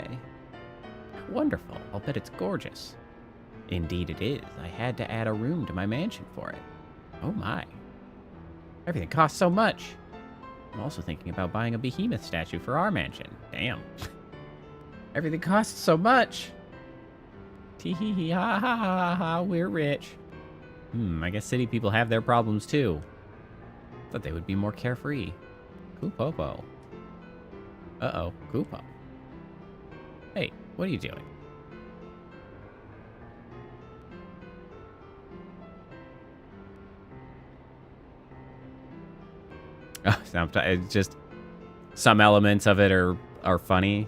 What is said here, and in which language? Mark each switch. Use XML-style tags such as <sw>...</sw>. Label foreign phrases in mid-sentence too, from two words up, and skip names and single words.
<en>Wonderful. I'll bet it's gorgeous. Indeed it is. I had to add a room to my mansion for it. Oh my. Everything costs so much. I'm also thinking about buying a behemoth statue for our mansion. Damn. Everything costs so much. Tee hee hee ha ha ha ha. We're rich. I guess city people have their problems too. Thought they would be more carefree. Koopopo. Uh-oh, Koopo. Hey, what are you doing? Oh, it's just some elements of it are funny.</en>